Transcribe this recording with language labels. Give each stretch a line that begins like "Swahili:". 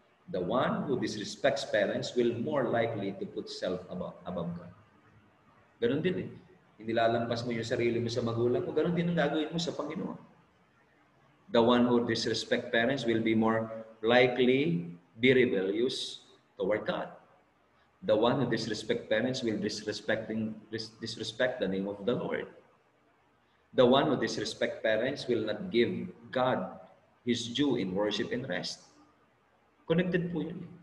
English: The one who disrespects parents will more likely to put self above God.
Filipino: Ganon din eh. Inilalampas mo yung sarili mo sa magulang mo, ganon din ang gagawin mo sa Panginoon.
English: The one who disrespects parents will be more likely be rebellious toward God. The one who disrespects parents will disrespect the name of the Lord. The one who disrespects parents will not give God His due in worship and rest.
Filipino: Connected po yun.